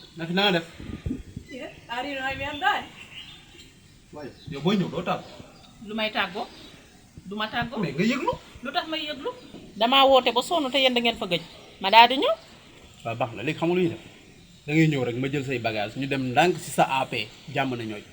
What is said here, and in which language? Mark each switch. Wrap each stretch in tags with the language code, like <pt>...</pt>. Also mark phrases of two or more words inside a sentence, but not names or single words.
<wo>fi naa def.</wo> <ff>ari no mi andani.</ff> <wo>waaye yow booy ñëw doo tàgg. lu may tàggoo du ma tàggoo. mais nga yëglu. lu tax may yëglu. damaa woote ba sonn te yéen da ngeen fa gëj ma daal di ñëw. waaw baax na léegi xam nga lu ñuy def da ngay ñëw rek ma jël say bagage ñu dem ndànk si sa AP jàmm na ñooy.</wo>